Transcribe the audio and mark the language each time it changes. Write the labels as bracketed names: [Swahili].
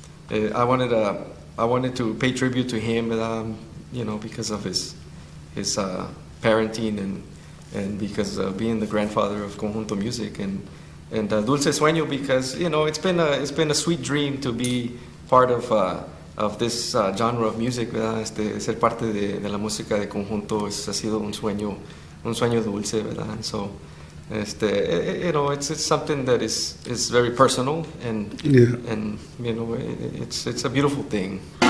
[English] I wanted to pay tribute to him, because of his parenting and because of being the grandfather of conjunto music, and Dulce Sueño because it's been a sweet dream to be part of this genre of music, ¿verdad? [Spanish] Ser parte de la música de conjunto ha sido un sueño dulce, ¿verdad? [English] And so, it's something that is very personal and it's a beautiful thing.